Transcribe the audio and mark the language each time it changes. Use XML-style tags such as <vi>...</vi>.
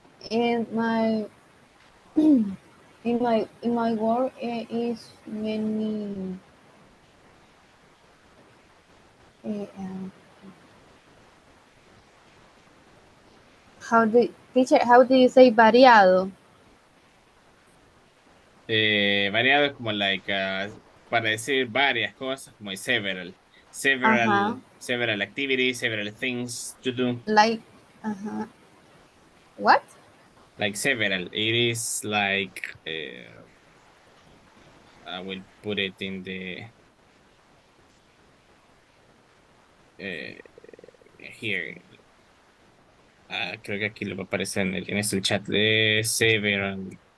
<en>and my in my work is many uh, how do you say variado?</en> <es>Variado es como like, para decir varias cosas, como several. Ajá.</es> <en>Several activities, several things to do. Like, ajá. What? Like several. It is like, I will put it in the, uh, here.</en> <es>Creo que aquí lo va a aparecer en este chat de several.</es>